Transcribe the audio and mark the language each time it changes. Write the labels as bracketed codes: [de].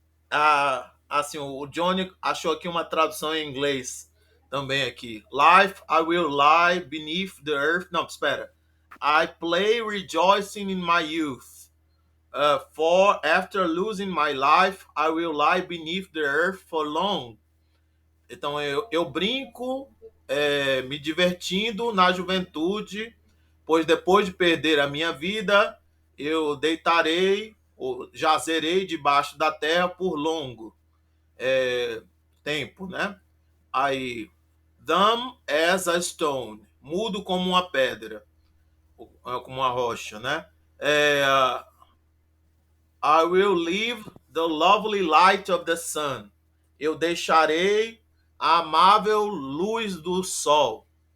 [pt] Ah, assim, o Johnny achou aqui uma tradução em inglês também aqui. [en] Life, I will lie beneath the earth. [pt] Não, espera. [en] I play rejoicing in my youth. For after losing my life, I will lie beneath the earth for long. [pt] Então eu brinco, me divertindo na juventude, pois depois de perder a minha vida, eu deitarei ou jazerei debaixo da terra por longo tempo, né? Aí, [en] dumb as a stone, [pt] mudo como uma pedra, como uma rocha, né? [en] É, I will leave the lovely light of the sun. [pt] Eu deixarei a amável luz do sol.